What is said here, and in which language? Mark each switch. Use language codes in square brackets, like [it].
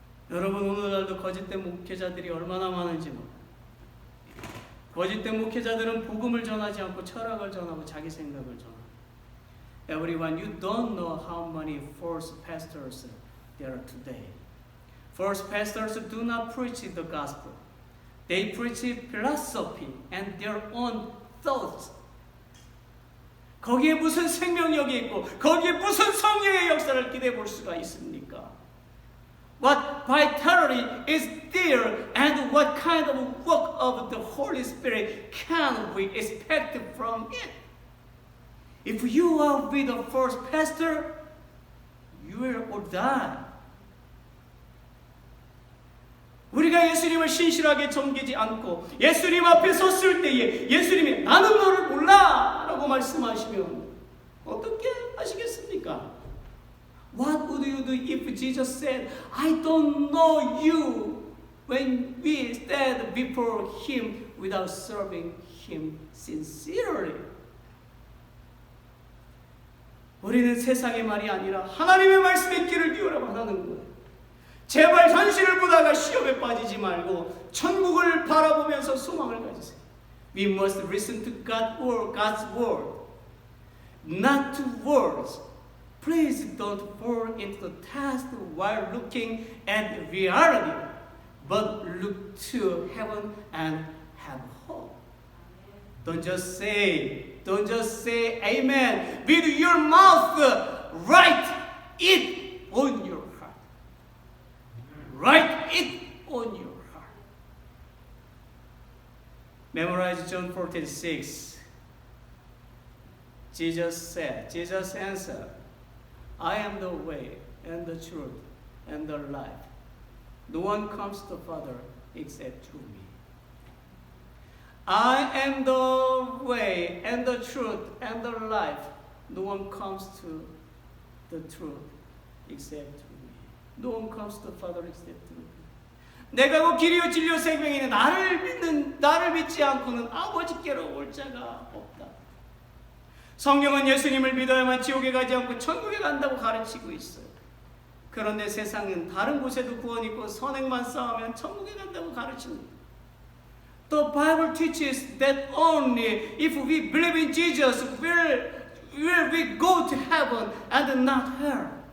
[ko] 여러분 오늘날도 거짓된 목회자들이 얼마나 많은지 몰라요. 거짓된 목회자들은 복음을 전하지 않고 철학을 전하고 자기 생각을 전하고. [en] Everyone, you don't know how many false pastors there are today. False pastors do not preach the gospel. They preach philosophy and their own thoughts. [ko] 거기에 무슨 생명력이 있고 거기에 무슨 성령의 역사를 기대해 볼 수가 있습니까? [en] What vitality is there and what kind of work of the Holy Spirit can we expect from it? If you are with a false pastor, you will all die. [ko] 우리가 예수님을 신실하게 섬기지 않고 예수님 앞에 섰을 때에 예수님이 나는 너를 몰라 라고 말씀하시면 어떻게 하시겠습니까? [en] What would you do if Jesus said, I don't know you when we stand before Him without serving Him sincerely? [ko] 우리는 세상의 말이 아니라 하나님의 말씀에 귀를 기울여만 하는 거예요. 제발 현실을 보다가 시험에 빠지지 말고 천국을 바라보면서 소망을 가지세요. [en] We must listen to God's word, not to words. Please don't fall into the test while looking at reality, but look to heaven and have hope. Don't just say amen with your mouth. Write it on your heart. Write it on your heart. Memorize John 14:6. Jesus answered, I am the way and the truth and the life. No one comes to the Father except through me. I am the way and the truth and the life. No one comes to the truth except through me. No one comes to the Father except through me. [ko] 내가 그 길이요 진리요 생명이니 나를 믿지 않고는 아버지께로 올 자가 없다. 성경은 예수님을 믿어야만 지옥에 가지 않고 천국에 간다고 가르치고 있어요. 그런데 세상은 다른 곳에도 구원이 있고 선행만 쌓으면 천국에 간다고 가르칩니다. [en] The Bible teaches that only if we believe in Jesus will we go to heaven and not hell.